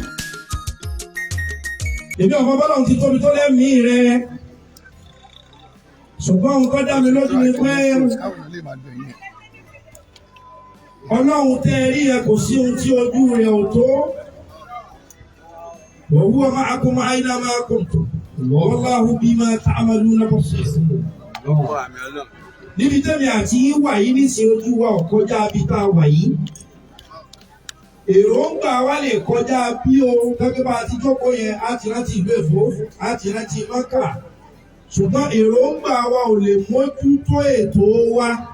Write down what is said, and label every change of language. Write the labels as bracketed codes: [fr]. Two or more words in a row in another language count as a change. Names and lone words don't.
[yo] Èmi ọmọ bọ́lá ti tóbi tó lẹ́mìí rẹ̀. Ṣùgbọ́n ohun tó dá mi lójú ni pé Ọlọ́run tẹ́ rí ẹ kò sí ohun tí ojú rẹ̀ ò tó. [ar] وهو معكم أين ما كنتم. والله بما تعملون بصير. [yo] Níbi tẹ́mi àti yín wà yìí níṣẹ́ ojú wa ò kọjá bí tá a wà yìí. Èròǹgbà wa lè kọjá bí o gẹ́gẹ́ bá ti jókòó yẹn á ti rántí ìlú Èfó, á ti rántí Mọ́kà. Ṣùgbọ́n èròǹgbà wa ò lè mójútó ètò wa.